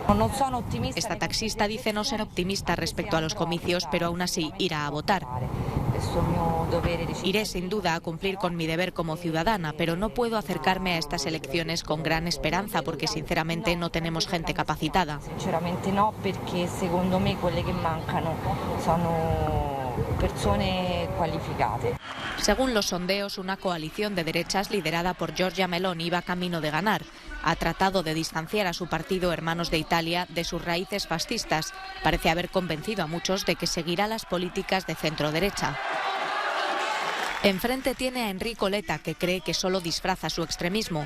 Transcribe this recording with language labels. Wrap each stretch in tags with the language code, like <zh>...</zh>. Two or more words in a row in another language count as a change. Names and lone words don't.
<es>Esta taxista dice no ser optimista respecto a los comicios, pero aún así irá a votar. Iré sin duda a cumplir con mi deber como ciudadana, pero no puedo acercarme a estas elecciones con gran esperanza porque sinceramente no tenemos gente capacitada. Sinceramente no, porque</es> <it>secondo me quelle che mancano sono persone qualificate.</it> <es>Según los sondeos, una coalición de derechas liderada por Giorgia Meloni va camino de ganar. Ha tratado de distanciar a su partido Hermanos de Italia de sus raíces fascistas. Parece haber convencido a muchos de que seguirá las políticas de centro-derecha. Enfrente tiene a Enrico Letta, que cree que solo disfraza su extremismo.</es>